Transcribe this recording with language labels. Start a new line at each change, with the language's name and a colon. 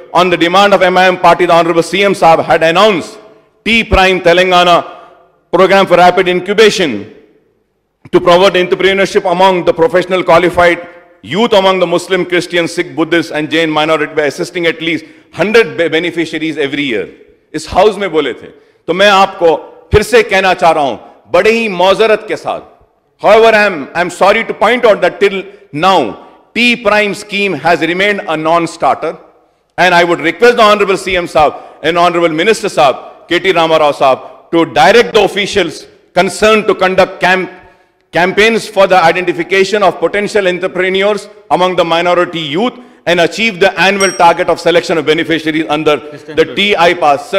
English: On the demand of MIM Party, the Honorable CM Saab had announced T-Prime Telangana Program for Rapid Incubation to promote entrepreneurship among the professional qualified youth among the Muslim, Christian, Sikh, Buddhist and Jain minority by assisting at least 100 beneficiaries every year.
Urdu: اس house میں بولے تھے. تو میں آپ کو پھر سے کہنا چاہ رہا ہوں بڑے ہی معذرت کے ساتھ.
English: However, I'm sorry to point out that till now, T-Prime scheme has remained a non-starter. And I would request the Honorable CM Saab and Honorable Minister Saab, K.T. Rama Rao Saab, to direct the officials concerned to conduct campaigns for the identification of potential entrepreneurs among the minority youth and achieve the annual target of selection of beneficiaries under the T-I-Pass.